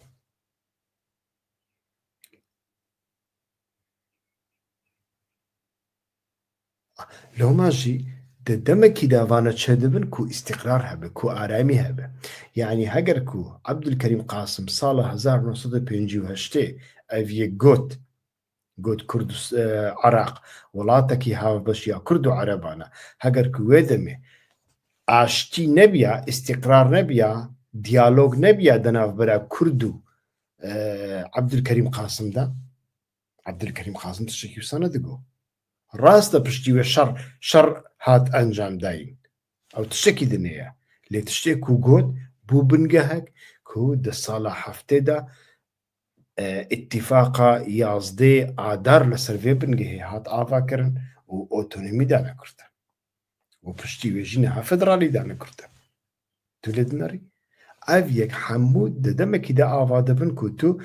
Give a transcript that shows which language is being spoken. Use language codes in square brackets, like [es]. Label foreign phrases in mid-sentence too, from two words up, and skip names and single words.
[ku] loma jî di demekî de vane çêdibin ku îstiqrar hebe ku aramî hebe yani heger ku Ebdulkerîm Qasim sala 1958 ev yek got Iraq welatekî hevbeş ya Kurd û Ereban e heger ku wê demê aştî nebiya îstiqrar nebiya diyalog nebiya di navbera Kurd û Ebdulkerîm Qasim de Ebdulkerîm Qasim tiştekî wisa nedigot ڕاستە پشتی وێ شەڕ هات ئەنجام داین ئەو تشتێکی دنەیە لێ تشتێک و گوت بوو بنگەهەک ku di sala heftêda îtîfaqa yazdê adar li ser vê bingehê hat avakirin û otonomî dane kurtin û piştî wê jî niha federalî dane kurtin tu lê dinarî ev yek hemû di demekî de ava dibin ku tu